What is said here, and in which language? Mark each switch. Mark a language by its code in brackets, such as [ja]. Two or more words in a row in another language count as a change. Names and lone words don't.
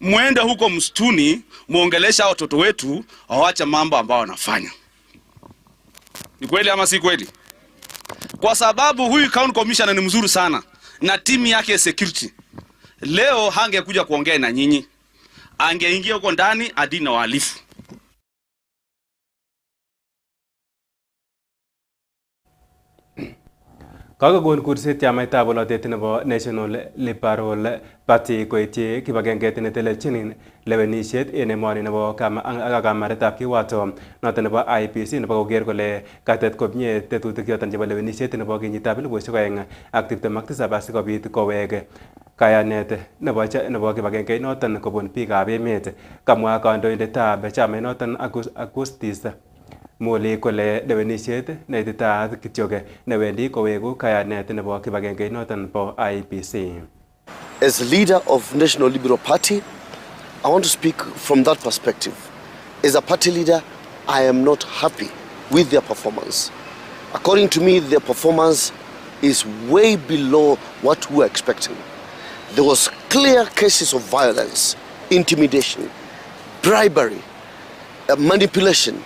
[sw] muende huko msituni muongelesha watoto wetu waache mambo ambao wanafanya. Ni kweli ama si kweli? Kwa sababu huyu [en] county commissioner [sw] ni mzuri sana na timu yake ya security. Leo hangekuja kuongea na nyinyi. Angeingia huko ndani adini na wahalifu. [kln] Kakokon kurset chamaitab bolotet nebo National Liberal Party koityi kibagengeit netelelchin lewenisiet en emoni nebo kamaretab kiwato noton nebo IEBC nebo koker kole katet komie tetutik choton chebo lewenisiet nebo kenyitab 2027 asikobit kowek kayanet nebo kibagengeit noton kobun biikab emet. Kamwa kandoindetab chamait noton Augustus Moli kole lewenisiet neititaat kityok newendi kowegu kayanet nebo kibagengeit noton bo IEBC. [en] As leader of National Liberal Party, I want to speak from that perspective. As a party leader, I am not happy with their performance. According to me, their performance is way below what we were expecting. There was clear cases of violence, intimidation, bribery, manipulation.